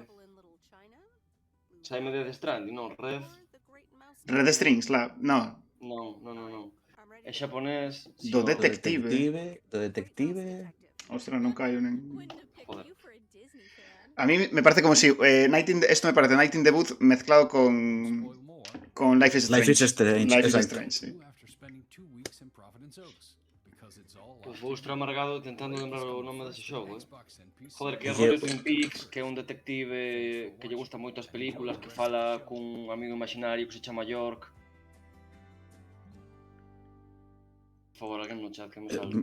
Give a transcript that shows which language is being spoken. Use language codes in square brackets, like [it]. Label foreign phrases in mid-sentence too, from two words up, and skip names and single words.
[gl] Saime de Death Stranding, non? Red Strings, non. Non. É xaponés... Do detective. Do detective... Ostras, non caio nen... Joder. [es] A mí me parece como si esto me parece Night in the Woods mezclado con Life is Strange. Life is Strange, Life is exacto. Strange, sí. [gl] Pues vou estar amargado tentando lembrar o nome dese xogo, Joder, que é rollo Twin Peaks, que é un detective que lle gusta moito as películas, que fala cun amigo imaginario que se chama York. Por favor, alguén no chat que me salve.